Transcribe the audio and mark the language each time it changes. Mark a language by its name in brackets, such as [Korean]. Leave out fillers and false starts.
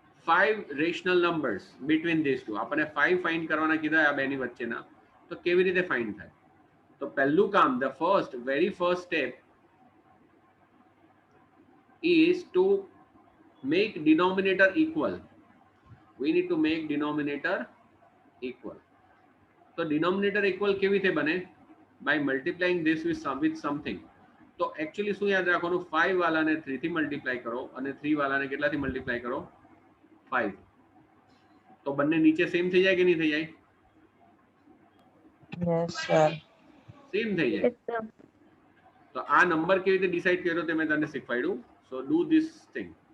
[Gujarati] 5 [English] Rational numbers between this two. [Gujarati] આપણને 5 find કરવાના કીધા આ બેની વચ્ચેના, તો કેવી રીતે ફાઇન્ડ થાય? તો પહેલું કામ, [English] The very first step is to make denominator equal. We need to make denominator equal. [Gujarati] તો denominator equal કેવી રીતે બને? [English] By multiplying this with something. [Gujarati] તો એકચ્યુઅલી શું યાદ રાખવાનું? 5 વાળાને 3 થી મલ્ટીપ્લાય કરો અને 3 વાળાને કેટલાથી મલ્ટીપ્લાય કરો? 5. તો બંને નીચે સેમ થઈ જાય કે નહીં થઈ જાય? [English] Yes, sir. [Gujarati] સેમ થઈ જાય. તો આ નંબર કેવી રીતે ડિસાઈડ કર્યો તે મેં તમને શીખવાડ્યું. [English] So do this thing.